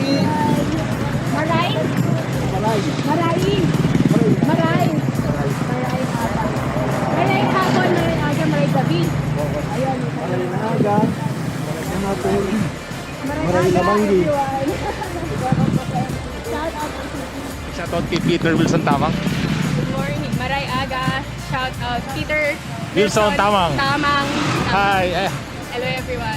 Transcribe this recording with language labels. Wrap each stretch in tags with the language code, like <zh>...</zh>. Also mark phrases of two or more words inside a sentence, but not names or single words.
<bik>Maray? Maray. Maray hapon, maray aga, maray gabi. Ayun. Maray labanggi.</bik> <en>Shout out kay Peter Wilson Tamang. Good morning.</en> <bik>Maray aga.</bik> <en>Shout out Peter Wilson Tamang. Hi. Hello everyone.</en>